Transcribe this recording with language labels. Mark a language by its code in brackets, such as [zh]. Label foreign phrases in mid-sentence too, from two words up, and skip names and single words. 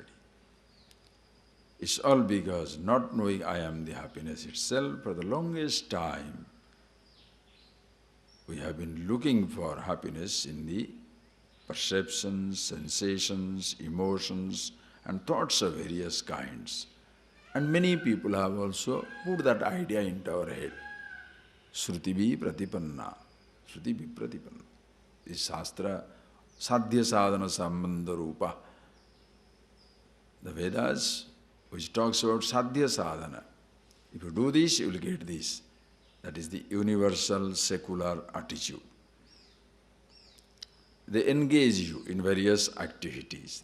[en] It's all because not knowing I am the happiness itself, for the longest time, we have been looking for happiness in the perceptions, sensations, emotions, and thoughts of various kinds. And many people have also put that idea into our head. [sa] श्रुतिभिः प्रतिपन्न। श्रुतिभिः प्रतिपन्न. [en] This Shastra, [sa] साध्य साधन सम्बन्ध रूप. [en] The Vedas, which talks about [sa] साध्य साधन. [en] If you do this, you will get this. That is the universal secular attitude. They engage you in various activities.